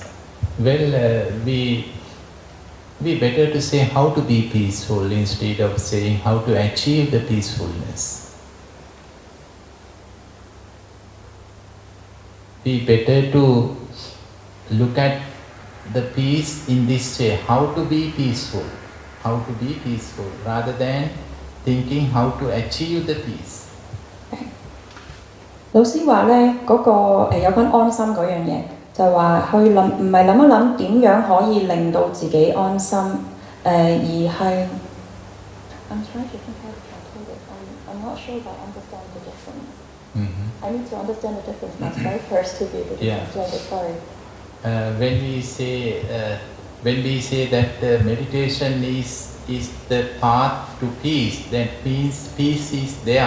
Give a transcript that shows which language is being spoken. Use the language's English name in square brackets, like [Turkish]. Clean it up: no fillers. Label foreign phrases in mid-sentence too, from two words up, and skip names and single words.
[English] Well, we better to say how to be peaceful instead of saying how to achieve the peacefulness. We better to look at the peace in this way, how to be peaceful, rather than thinking how to achieve the peace. [Cantonese] 老師話咧嗰個有關安心嗰樣嘢。就話去諗，唔係諗一諗點樣可以令到自己安心，而係。 [English] I'm trying to think how to translate it. I'm not sure if I understand the difference. I need to understand the difference myself first to be able to translate it. Sorry. When we say that meditation is the path to peace, that means peace is there.